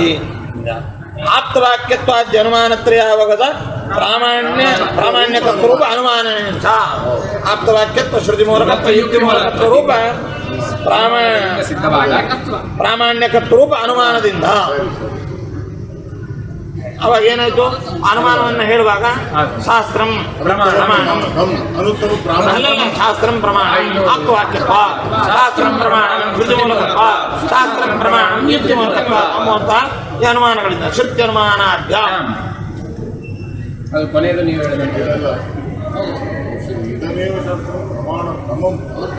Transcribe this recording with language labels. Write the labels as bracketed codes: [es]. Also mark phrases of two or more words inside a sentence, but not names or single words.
[sa] ಆಪ್ತವಾಕ್ಯತ್ವಾದ್ಯ ಅನುಮಾನತ್ರಯಾವಗದ ಪ್ರಾಮಾಣ್ಯಕತ್ವ ರೂಪ ಅನುಮಾನ. ಆಪ್ತವಾಕ್ಯತ್ವ ಶ್ರುತಿ ಮೂಲಕತ್ವ ಯುಕ್ತಿ ಮೂಲಕತ್ವ ರೂಪ ಪ್ರಾಮಾಣ್ಯಕತ್ವ ರೂಪ ಅನುಮಾನದಿಂದ. [kn] ಅವಾಗ ಏನಾಯ್ತು? ಅನುಮಾನವನ್ನು ಹೇಳುವಾಗ [sa] ಶಾಸ್ತ್ರಂ ಪ್ರಮಾಣಂ [kn] ಅಲ್ಲಲ್ಲ, [sa] ಶಾಸ್ತ್ರಂ ಪ್ರಮಾಣಂ ಆಪ್ತವಾಕ್ಯತ್ವ, ಶಾಸ್ತ್ರಂ ಪ್ರಮಾಣಂ ಶ್ರುತಿ ಮೂಲಕತ್ವ, ಶಾಸ್ತ್ರಂ ಪ್ರಮಾಣಂ ಯುಕ್ತಿ ಮೂಲಕತ್ವ [kn] ಎಂಬುವಂಥ ಈ ಅನುಮಾನಗಳಿಂದ ಶ್ರುತ್ಯನುಮಾನಾಭ್ಯಾಂ. ಅದು ಕೊನೆಯದು ನೀವು ಹೇಳಿದ [sa] ಇದಮೇವ ಶಾಸ್ತ್ರಂ ಪ್ರಮಾಣತಮಂ